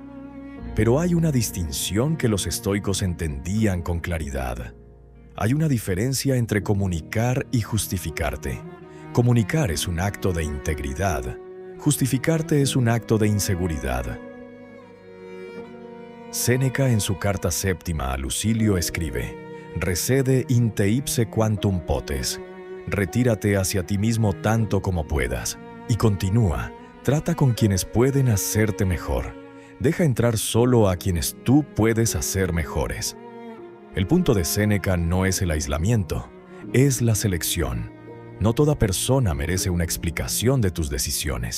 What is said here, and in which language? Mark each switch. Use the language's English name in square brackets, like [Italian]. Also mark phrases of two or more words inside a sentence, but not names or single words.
[Spanish] Pero hay una distinción que los estoicos entendían con claridad. Hay una diferencia entre comunicar y justificarte. Comunicar es un acto de integridad, justificarte es un acto de inseguridad. Séneca en su carta séptima a Lucilio escribe: [Latin] «Recede in te ipse quantum potes». [Spanish] Retírate hacia ti mismo tanto como puedas. Y continúa, trata con quienes pueden hacerte mejor. Deja entrar solo a quienes tú puedes hacer mejores. El punto de Séneca no es el aislamiento, es la selección. No toda persona merece una explicación de tus decisiones.